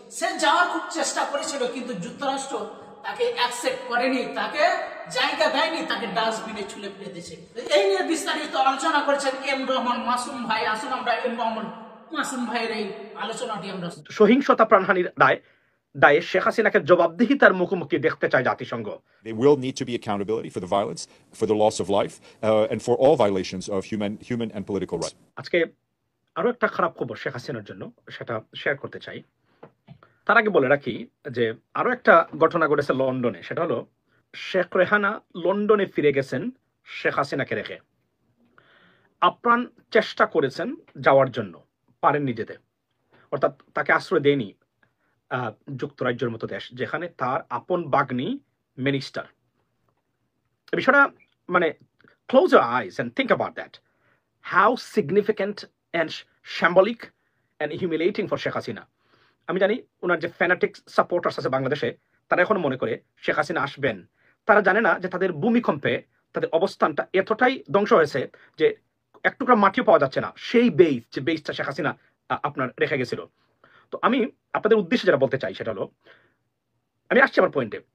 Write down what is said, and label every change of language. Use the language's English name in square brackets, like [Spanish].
[Bangla] সে যাওয়ার খুব চেষ্টা করেছিল, কিন্তু যুক্তরাষ্ট্র তাকে অ্যাকসেপ্ট করেনি, তাকে জায়গা দেয়নি, তাকে ডাস্টবিনে ছুলে ফেলে দিয়েছে। এই নিয়ে বিস্তারিত আলোচনা করেছেন এম রহমান মাসুম ভাই। আসুন আমরা এম রহমান মাসুম ভাইয়ের এই আলোচনাটি আমরা। সহিংসতা প্রাণহানির দায়ে শেখ হাসিনাকে জবাবদিহিতার মুখোমুখি দেখতে চায় জাতিসংঘ। [English] There will need to be accountability for the violence, for the loss of life, and for all violations of human and political rights. [Bangla] আজকে আরো একটা খারাপ খবর শেখ হাসিনার জন্য, সেটা শেয়ার করতে চাই। তার আগে বলে রাখি যে আরো একটা ঘটনা ঘটেছে লন্ডনে। সেটা হলো শেখ রেহানা লন্ডনে ফিরে গেছেন শেখ হাসিনাকে রেখে। আপ্রাণ চেষ্টা করেছেন যাওয়ার জন্য, পারেননি যেতে। অর্থাৎ তাকে আশ্রয় দেয়নি যুক্তরাজ্যের মতো দেশ, যেখানে তার আপন বাগ্নী মিনিস্টার। বিষয়টা মানে [English] close your eyes and think about that. How significant and symbolic and humiliating for Sheikh Hasina. [Bangla] আমি জানি ওনার যে ফ্যানাটিক সাপোর্টার্স আছে বাংলাদেশে, তারা এখন মনে করে শেখ হাসিনা আসবেন। তারা জানে না যে তাদের ভূমিকম্পে তাদের অবস্থানটা এতটাই ধ্বংস হয়েছে যে এক টুকরা মাটিও পাওয়া যাচ্ছে না, সেই বেস, যে বেসটা শেখ হাসিনা আপনার রেখে গেছিল। তো আমি আপনাদের উদ্দেশ্যে যেটা বলতে চাই সেটা হলো, আমি আসছি আমার পয়েন্টে।